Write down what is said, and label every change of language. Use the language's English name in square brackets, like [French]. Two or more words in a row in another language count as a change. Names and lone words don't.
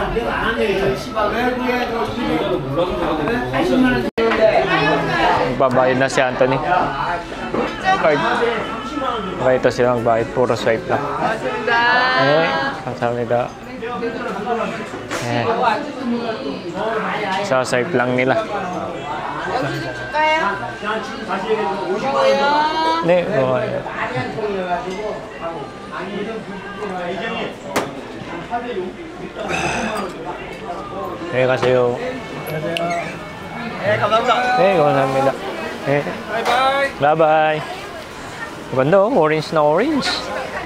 [Filipino] Magbabayad na si Anthony. Card. Okay, ito sila magbayad. Puro swipe lang. Eh, kamsahamnida. Eh. Sa swipe lang nila. [Korean] 네, 네, 가세요. 네, 감사합니다. 네, 감사합니다. 네. 바이바이. 바이바이. [Filipino] Ganda oh, orange na orange.